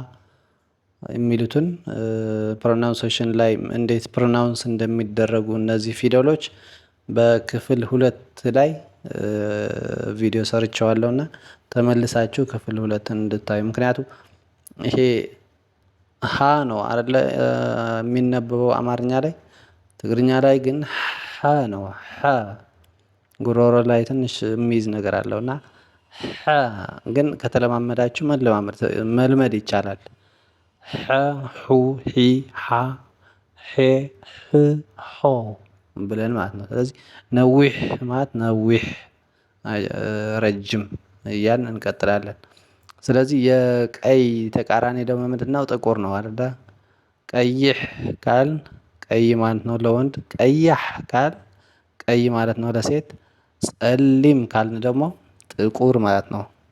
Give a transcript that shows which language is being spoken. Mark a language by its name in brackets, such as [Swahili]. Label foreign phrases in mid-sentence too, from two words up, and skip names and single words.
[Amharic] የሚሉትን ፕሮናውንሴሽን ላይ እንዴት ፕሮናውንስ እንደሚደረጉ እነዚህ ፊደሎች በክፍል 2 ላይ ቪዲዮ ሰርቼዋለሁ እና ተመልሳችሁ ክፍል 2ን እንድታዩ። ምክንያቱም ይሄ ሀ ነው አይደለ የሚነበበው አማርኛ ላይ። ትግርኛ ላይ ግን ሐ ነው። ሐ ጉሮሮ ላይ ትንሽ የሚይዝ ነገር አለው እና ሐ ግን ከተለማመዳችሁ መልመድ ይቻላል። ሐ ሑ ሒ ሃ ሄ ህ ሆ ብለን ማለት ነው። ስለዚህ ነዊሕ ማለት ነዊሕ ረጅም እያልን እንቀጥላለን። ስለዚህ የቀይ ተቃራኒ ደግሞ ምንድነው? ጥቁር ነው አይደለ? ቀይሕ ካልን ቀይ ማለት ነው ለወንድ። ቀያሕ ካልን ቀይ ማለት ነው ለሴት። ጸሊም ካልን ደግሞ ጥቁር ማለት ነው።